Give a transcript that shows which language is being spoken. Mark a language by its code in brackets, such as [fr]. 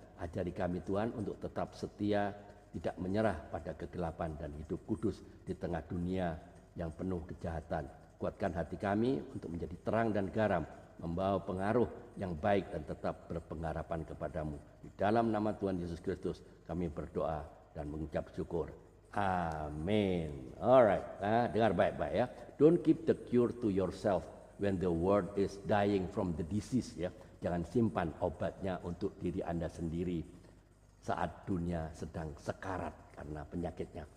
[id] Ajari kami Tuhan untuk tetap setia, tidak menyerah pada kegelapan, dan hidup kudus di tengah dunia yang penuh kejahatan. Kuatkan hati kami untuk menjadi terang dan garam, membawa pengaruh yang baik dan tetap berpengharapan kepadamu. Di dalam nama Tuhan Yesus Kristus kami berdoa dan mengucap syukur. Amin. Alright, dengar baik-baik ya. [en] Don't keep the cure to yourself when the world is dying from the disease ya. [id] Jangan simpan obatnya untuk diri Anda sendiri saat dunia sedang sekarat karena penyakitnya.